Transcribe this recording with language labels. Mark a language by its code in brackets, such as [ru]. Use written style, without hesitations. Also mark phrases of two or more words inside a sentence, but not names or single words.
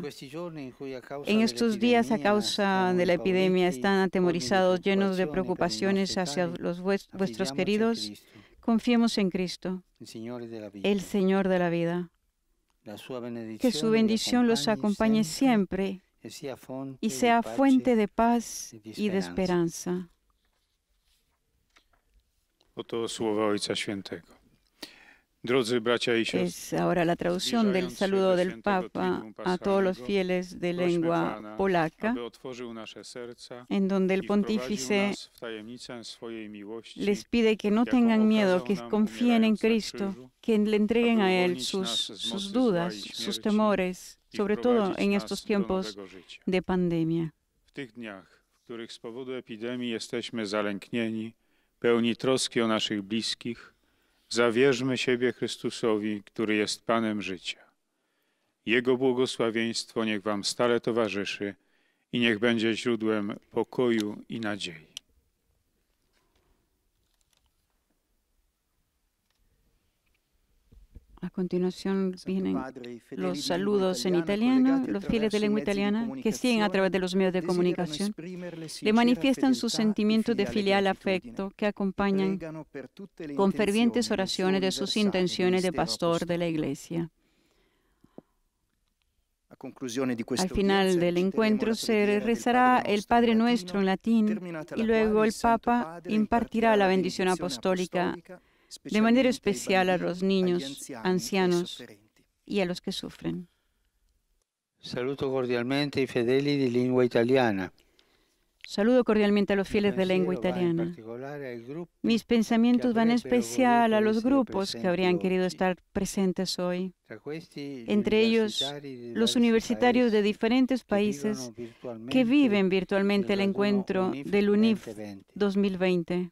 [es] En estos días, a causa de la epidemia, están atemorizados, llenos de preocupaciones hacia los vuestros queridos. Confiemos en Cristo, el Señor de la vida. Que su bendición los acompañe siempre y sea fuente de paz y de esperanza. [pl] Oto słowa Ojca Świętego. Drodzy bracia i siostry, [es] Es ahora la traducción del saludo del Papa a todos los fieles de lengua polaca, [pl] aby otworzył nasze serca [es] en donde el [pl] i wprowadził [es] pontífice [pl] nas w tajemnicę swojej miłości, [es] les pide que no tengan miedo, que confíen en Cristo, que le entreguen a Él sus dudas, sus temores, sobre todo en estos tiempos de pandemia. [pl] w tych dniach, w których z powodu epidemii jesteśmy zalęknieni, pełni troski o naszych bliskich, zawierzmy siebie Chrystusowi, który jest Panem życia. Jego błogosławieństwo niech wam stale towarzyszy i niech będzie źródłem pokoju i nadziei. [es] A continuación vienen los saludos en italiano. Los fieles de lengua italiana que siguen a través de los medios de comunicación le manifiestan su sentimiento de filial afecto que acompañan con fervientes oraciones de sus intenciones de pastor de la Iglesia. Al final del encuentro se rezará el Padre Nuestro en latín y luego el Papa impartirá la bendición apostólica de manera especial a los niños, ancianos y a los que sufren. [it] Saluto cordialmente i fedeli di lingua italiana. [es] Saludo cordialmente a los fieles de lengua italiana. Mis pensamientos van en especial a los grupos que habrían querido estar presentes hoy. Entre ellos, los universitarios de diferentes países que viven virtualmente el encuentro del UNIF 2020.